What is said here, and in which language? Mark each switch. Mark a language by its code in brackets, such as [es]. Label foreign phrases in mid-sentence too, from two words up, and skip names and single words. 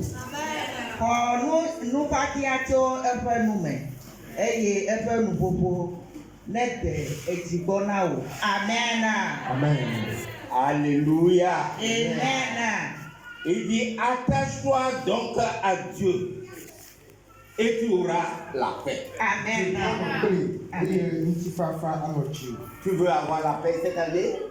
[ee] Xɔ nufakia tso eƒe nu me eye eƒe nuƒoƒo ne de etsi gbɔ na o. Amen. Amen. Alléluia. Amen. [fr] Il dit attache-toi donc à Dieu et tu auras la paix. Amen. Tu veux avoir la paix cette année?